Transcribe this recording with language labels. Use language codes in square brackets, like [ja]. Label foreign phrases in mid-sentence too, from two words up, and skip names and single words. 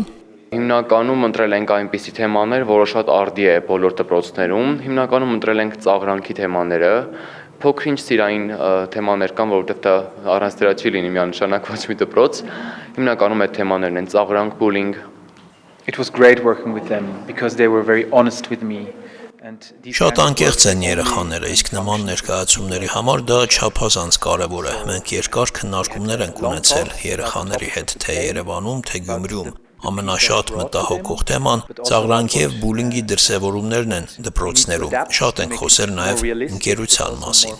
[hy] Հիմնականում ընտրել ենք այնպիսի թեմաներ, որը շատ արդի է բոլոր դպրոցներում, հիմնականում ընտրել ենք ծաղրանքի թեմաները, փոքր-ինչ սիրային թեմաներ կան, որովհետև դա առանց դրա չի լինի միանշանակ ոչ մի դպրոց, հիմնականում այդ թեմաներն են ծաղրանք, բուլինգ։ [en] It was great working with them because they were very honest with me. [hy] Շատ անկեղծ են երեխաները, իսկ նման ներկայացումների համար դա չափազանց կարևոր է։ Մենք երկար քննարկումներ ենք ունեցել երեխաների հետ թե Երևանում, թե Գյումրիում։ Ամենաշատ մտահոգող թեման ծաղրանքի եւ բուլինգի դրսեւորումներն են դպրոցներում։ Շատ ենք խոսել նաեւ ընկերության մասին։